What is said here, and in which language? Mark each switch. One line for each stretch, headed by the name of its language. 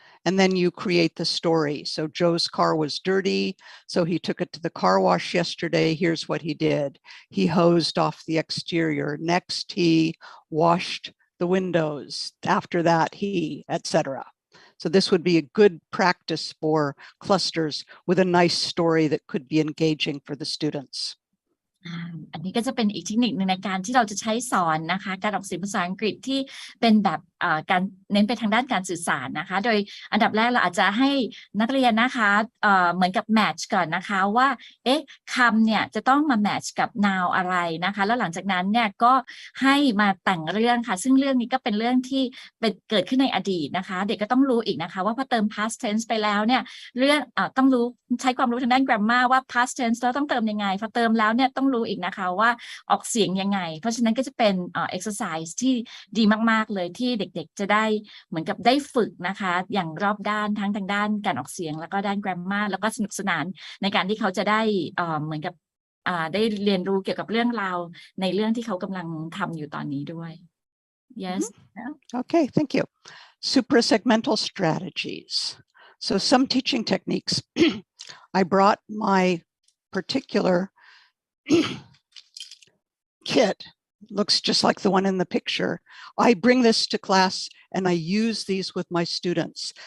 English: And then you create the story. So Joe's car was dirty, so he took it to the car wash yesterday. Here's what he did. He hosed off the exterior. Next, he washed the windows. After that, he, etc. So this would be a good practice for clusters with a nice story that could be engaging for the students.
Thai: อันนี้ก็จะเป็นอีกเทคนิคหนึ่งในการที่เราจะใช้สอนนะคะการออกเสียงภาษาอังกฤษที่เป็นแบบการเน้นไปทางด้านการสื่อสารนะคะโดยอันดับแรกเราอาจจะให้นักเรียนนะคะเหมือนกับแมทช์ก่อนนะคะว่าเอ๊ะคำเนี่ยจะต้องมาแมทช์กับ noun อะไรนะคะแล้วหลังจากนั้นเนี่ยก็ให้มาแต่งเรื่องค่ะซึ่งเรื่องนี้ก็เป็นเรื่องที่ เกิดขึ้นในอดีตนะคะเด็กก็ต้องรู้อีกนะคะว่าพอเติม past tense ไปแล้วเนี่ยเรื่องต้องรู้ใช้ความรู้ทางด้าน grammar ว่า past tense แล้วต้องเติมยังไงพอเติมแล้วเนี่ยต้องรู้อีกนะคะว่าออกเสียงยังไงเพราะฉะนั้นก็จะเป็นexercise ที่ดีมากๆเลยที่เด็กๆจะได้เหมือนกับได้ฝึกนะคะอย่างรอบด้านทั้งทางด้านการออกเสียงแล้วก็ด้าน grammar แล้วก็สนุกสนานในการที่เขาจะได้เหมือนกับได้เรียนรู้เกี่ยวกับเรื่องราวในเรื่องที่เขากำลังทำอยู่ตอนนี้ด้วย
English: yes Okay, thank you. Suprasegmental strategies. So some teaching techniques. I brought my particular kit. Looks just like the one in the picture. I bring this to class and I use these with my students.